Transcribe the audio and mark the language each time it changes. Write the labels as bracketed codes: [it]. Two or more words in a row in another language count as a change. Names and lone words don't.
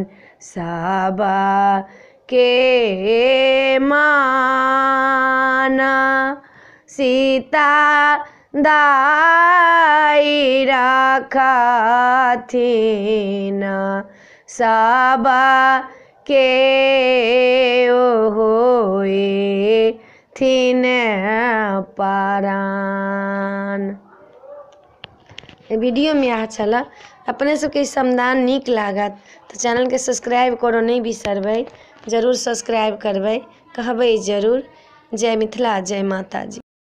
[mai] सबा के माना सीता दाई रखथिन सबा के होए थिन परान। वीडियो में अच्छा छला अपने सबके समदान नीक लागत तो चैनल के सब्सक्राइब करो नहीं बिसरबै। जरूर सब्सक्राइब करबै कहबै जरूर। जय मिथिला जय माता जी।